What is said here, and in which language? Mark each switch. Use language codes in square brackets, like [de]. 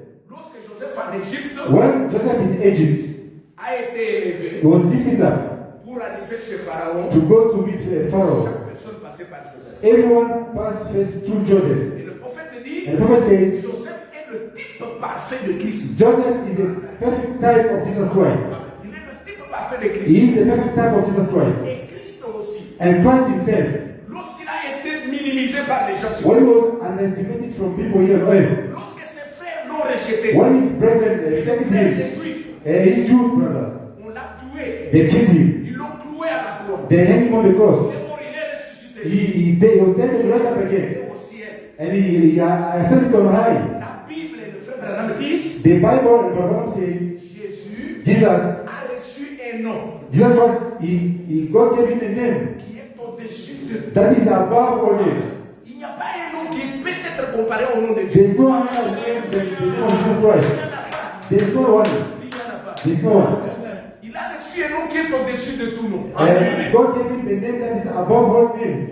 [fr] Lorsque Joseph en Égypte [en] When Joseph in Egypt, [fr] a été élevé [en] he was lifted up [fr] pour arriver chez Pharaon, [en] to go to meet Pharaoh. [fr] chaque personne passait par Joseph. [en] Everyone passed first through Joseph. [fr] Et le prophète dit, [en] And the prophet says, [fr] Joseph est le type parfait de Christ. [en] Joseph is a perfect type of Jesus Christ. [fr] Il est le type parfait de Christ. [en] He is a perfect type of Jesus Christ. [fr] Et Christ aussi. [en] And Christ himself, [fr] Lorsqu'il a été minimisé par les gens, [en] when he was underestimated from people here on earth, [fr] lorsque ses frères l'ont rejeté, [en] when his brethren [fr] ses [en] rejected [fr] frères [en] him, [fr] les Juifs, [en] his Jewish brother, [fr] on l'a tué. [en] they killed him. [fr] Ils l'ont cloué à la croix. [en] They hanged him on the cross. [fr] Il est mort, il est ressuscité. [en] He was dead and rose up [fr] Il [en] again. [fr] est au ciel. [en] And he ascended on high. [fr] La Bible et le frère Branham disent, [en] The Bible and Bible says, [fr] Jésus [en] Jesus, [fr] a reçu un nom [en] Jesus was, God gave him a name [fr] qui est au-dessus de tout. [en] that is above all names. [fr] Il n'y a pas un nom qui peut être comparé au nom de Dieu. [en] There's no other name than the name of Jesus Christ. [fr] Il n'y en a pas. [en] There's no one. [fr] Il n'y en a pas. [en] There's no one. [fr] Il a reçu un nom qui est au-dessus de tout nom. [en] And God gave him the name that is above all names.